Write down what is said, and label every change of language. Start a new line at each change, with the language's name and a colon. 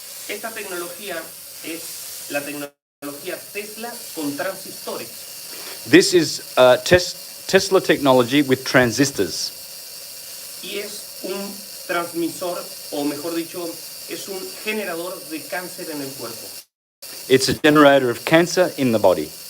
Spanish: Esta tecnología es la tecnología Tesla con transistores.
English: This is Tesla technology with transistors.
Spanish: Y es un transmisor, o mejor dicho, es un generador de cáncer en el cuerpo.
English: It's a generator of cancer in the body.